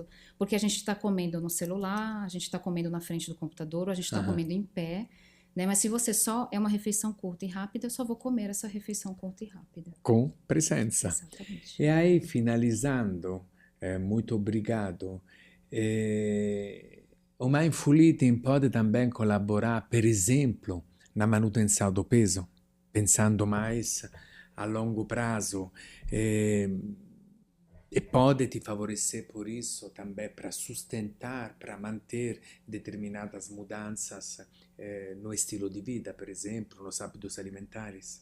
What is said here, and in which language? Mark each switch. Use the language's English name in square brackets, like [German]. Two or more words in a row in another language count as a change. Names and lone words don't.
[Portuguese] Porque a gente está comendo no celular, a gente está comendo na frente do computador, ou a gente está comendo em pé, né? Mas se você só é uma refeição curta e rápida, eu só vou comer essa refeição curta e rápida. Com presença. Exatamente. E aí, finalizando, muito obrigado. O [English] Mindful Eating [Portuguese] pode também colaborar, [Italian] per esempio, [Portuguese] na manutenção do peso, pensando mais a longo prazo. E pode te favorecer por isso também para sustentar, para manter determinadas mudanças no estilo de vida, por exemplo, nos hábitos alimentares.